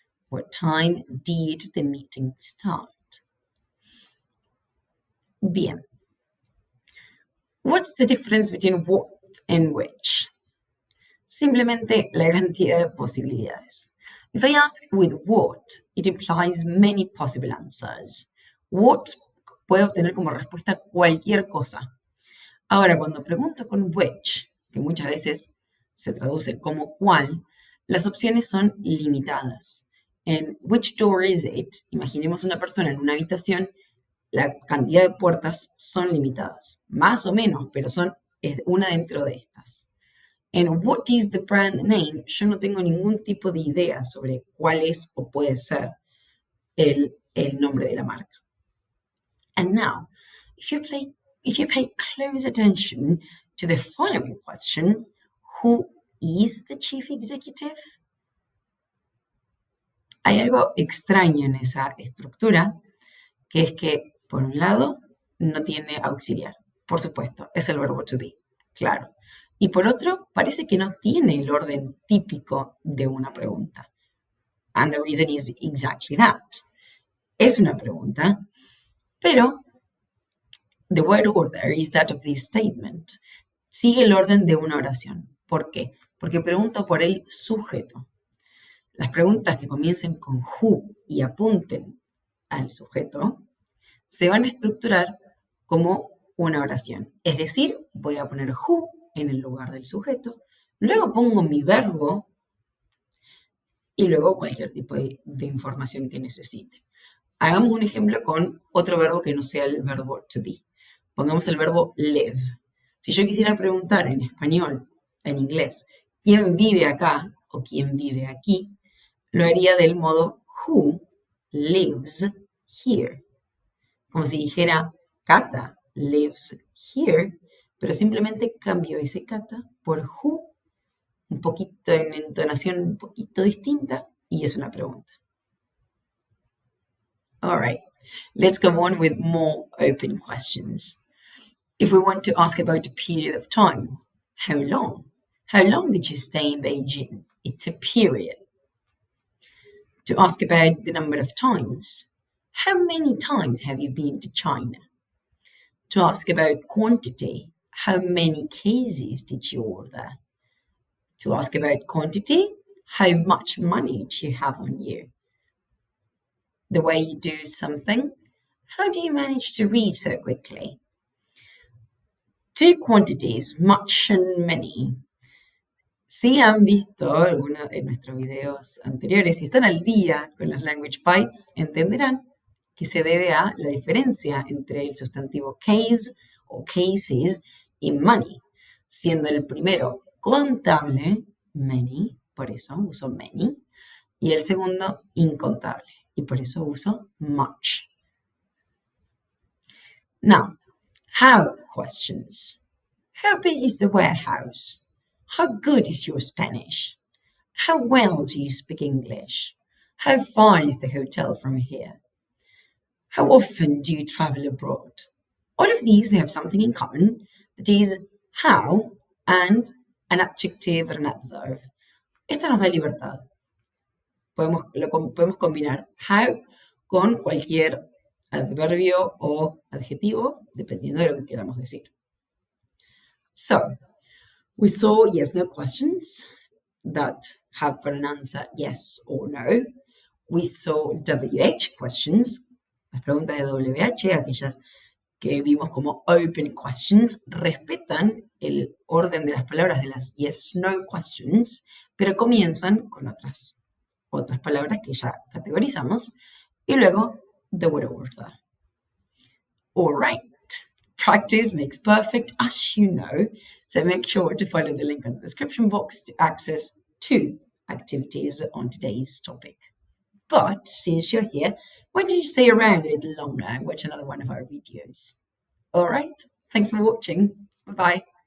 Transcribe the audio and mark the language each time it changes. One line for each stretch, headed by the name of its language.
English: What time did the meeting start?
Spanish: Bien.
English: What's the difference between what and which?
Spanish: Simplemente la cantidad de posibilidades.
English: If I ask with what, it implies many possible answers.
Spanish: What puede obtener como respuesta cualquier cosa. Ahora, cuando pregunto con which, que muchas veces se traduce como cuál, las opciones son limitadas. En
English: which door is it?
Spanish: Imaginemos una persona en una habitación, la cantidad de puertas son limitadas, más o menos, pero es una dentro de estas. En
English: what is the brand name?
Spanish: Yo no tengo ningún tipo de idea sobre cuál es o puede ser el nombre de la marca.
English: And now, if you pay close attention to the following question, who is the chief executive?
Spanish: Hay algo extraño en esa estructura, que es que, por un lado, no tiene auxiliar. Por supuesto, es el verbo to be, claro. Y por otro, parece que no tiene el orden típico de una pregunta.
English: And the reason is exactly that.
Spanish: Es una pregunta, pero
English: the word order is that of this statement.
Spanish: Sigue el orden de una oración. ¿Por qué? porque pregunto por el sujeto. Las preguntas que comiencen con who y apunten al sujeto se van a estructurar como una oración. Es decir, voy a poner who en el lugar del sujeto, luego pongo mi verbo y luego cualquier tipo de información que necesite. Hagamos un ejemplo con otro verbo que no sea el verbo to be. Pongamos el verbo live. Si yo quisiera preguntar en español, en inglés, ¿quién vive acá o quién vive aquí? Lo haría del modo
English: who lives here.
Spanish: Como si dijera
English: Kata lives here,
Spanish: pero simplemente cambio ese Kata por who, un poquito en entonación un poquito distinta, y es una pregunta.
English: All right, let's go on with more open questions. If we want to ask about a period of time, how long? How long did you stay in Beijing? It's a period. To ask about the number of times, how many times have you been to China? To ask about quantity, how many cases did you order? To ask about quantity, how much money do you have on you? The way you do something, how do you manage to read so quickly? Two quantities, much and many.
Spanish: Si han visto alguno de nuestros videos anteriores y están al día con los Language Bites, entenderán que se debe a la diferencia entre el sustantivo case o cases y money, siendo el primero contable, many, por eso uso many, y el segundo incontable, y por eso uso much.
English: Now, how questions. How big is the warehouse? How good is your Spanish? How well do you speak English? How far is the hotel from here? How often do you travel abroad? All of these have something in common, that is how and an adjective or an adverb.
Spanish: Esta nos da libertad. Podemos combinar how con cualquier adverbio o adjetivo, dependiendo de lo que queramos decir.
English: So, we saw yes/no questions that have for an answer yes or no. We saw WH questions,
Spanish: las preguntas de WH, aquellas que vimos como open questions, respetan el orden de las palabras de las yes/no questions, pero comienzan con otras palabras que ya categorizamos, y luego
English: the word order. All right. Practice makes perfect, as you know, so make sure to follow the link in the description box to access 2 activities on today's topic. But since you're here, why don't you stay around a little longer and watch another one of our videos? All right, thanks for watching. Bye-bye.